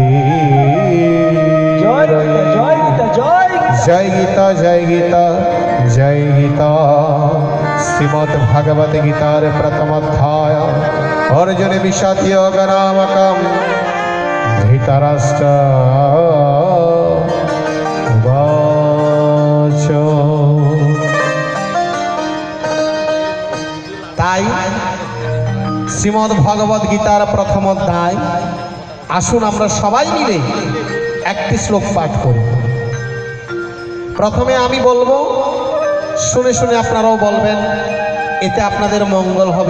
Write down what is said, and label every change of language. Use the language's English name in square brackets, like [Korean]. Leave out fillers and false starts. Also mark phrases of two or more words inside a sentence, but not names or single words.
[Bangla] জয় গীতা জয় গীতা জয় গীতা। শ্রীমদ্ ভগবত গীতার প্রথম অধ্যায় অর্জুন বিষাদ যোগ নামকং [Sanskrit] धृतराष्ट्र उवाच। [Bangla] তাই শ্রীমদ্ ভগবত গীতার প্রথম অধ্যায় আসুন আমরা সবাই মিলে একটি শ্লোক পাঠ করি। প্রথমে আমি বলবো, শুনে শুনে আপনারাও বলবেন, এতে আপনাদের মঙ্গল হবে।